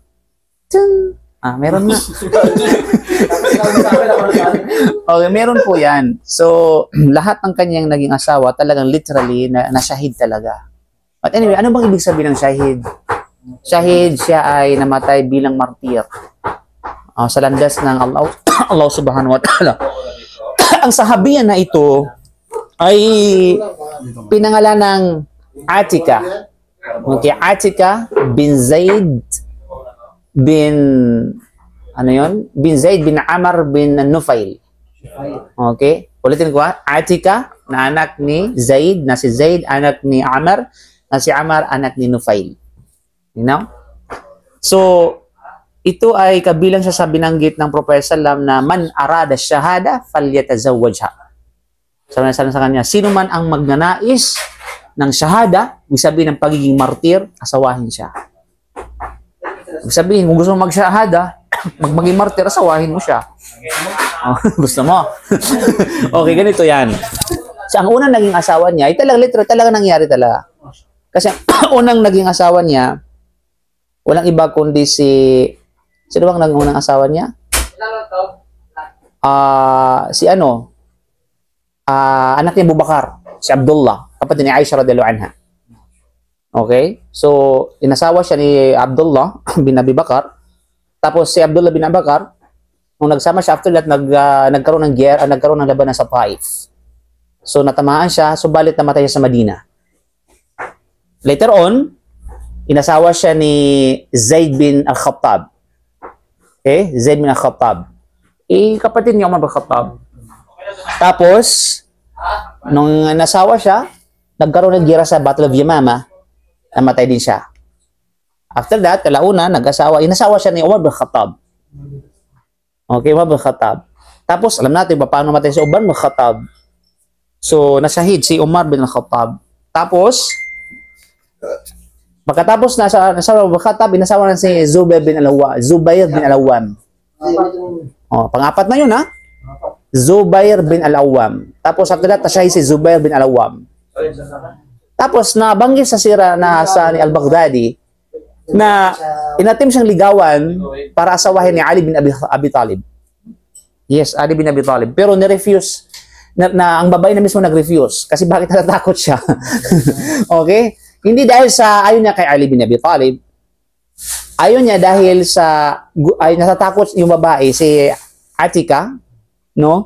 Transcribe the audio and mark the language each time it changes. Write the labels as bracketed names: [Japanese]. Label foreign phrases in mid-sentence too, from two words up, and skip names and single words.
[Filipino] Tsun! Meron nga. Okay, meron po yan. So, lahat ng kanyang naging asawa talagang literally na syahid talaga. But anyway, ano bang ibig sabihin ng syahid? Syahid, siya ay namatay bilang martir. Sa landas ng Allah [Arabic] سبحانه وتعالى. [Filipino] Ang sahabiyan na ito ay pinangalan ng Atika. Okay, Atika bin Zaid bin bin Zaid bin Amr bin Nufail. Okay, ulitin ko Atika na anak ni Zaid, na si Zaid anak ni Amr, na si Amr anak ni Nufail. [English] You know? [Filipino] So, ito ay kabilang siya sa binanggit ng Prophet Sallam na [Arabic] من أراد الشهادة فليتزوجها. [Filipino] Sabi na sa kanya, sino man ang magnanais ng syahada, ibig sabihin ng pagiging martir, asawahin siya. Ibig sabihin, kung gusto mo mag-syahada, maging martir, asawahin mo siya. Gusto mo? Okay, ganito yan. So, ang unang naging asawa niya, ay talaga nangyari talaga. Kasi unang naging asawa niya, walang iba kundi sino bang unang asawa niya? Anak ni Abu Bakar, si Abdullah, kapatid ni Aisha [Arabic] رضي الله عنها. [Filipino] Okay? So, inasawa siya ni Abdullah bin Abi Bakar. Tapos si Abdullah bin Abi Bakar, nung nagsama siya [English] after that, [Filipino] nagkaroon ng nagkaroon ng labanan sa Taif. So, natamaan siya, subalit namatay siya sa Madina. [English] Later on, [Filipino] inasawa siya ni Zaid bin Al-Khattab. Okay? Zaid bin Al-Khattab. Kapatid niya Umar bin Khattab. Tapos, nung nasawa siya, nagkaroon ng gira sa Battle of Yamama, namatay din siya. [English] After that, [Filipino] kalauna, inasawa siya ni Umar bin Khattab. Okay, Umar bin Khattab. Tapos, alam natin paano namatay si Umar bin Khattab. So, nasahid si Umar bin Khattab. Tapos, pagkatapos nasa Umar bin Khattab, inasawa na si Zubair bin Al-Awwam. Pang-apat na yun ha? Zubair bin Al-Awwam. Tapos [English] after that, [Filipino] siya si Zubair bin Al-Awwam. Tapos nabanggit sa sira na sa ni Al-Baghdadi na inatim siyang ligawan para asawahin ni Ali bin Abi Talib. Yes, Ali bin Abi Talib. Pero ni-refuse na ang babae na mismo nag-refuse kasi bakit natatakot siya? Okay? Hindi dahil sa ayaw niya kay Ali bin Abi Talib. Ayaw niya dahil ay natatakot yung babae, si Atika, no?